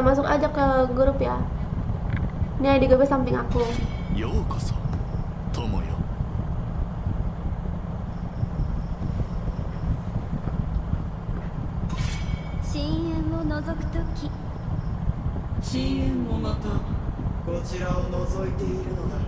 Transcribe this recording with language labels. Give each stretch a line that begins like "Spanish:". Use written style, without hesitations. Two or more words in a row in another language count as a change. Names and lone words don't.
Indonesian: Masuk aja ke grup ya. Ini ID gue samping aku.
Japanese: ようこそ友よ。深淵を覗くとき、深淵もまたこちらを覗いているのだ。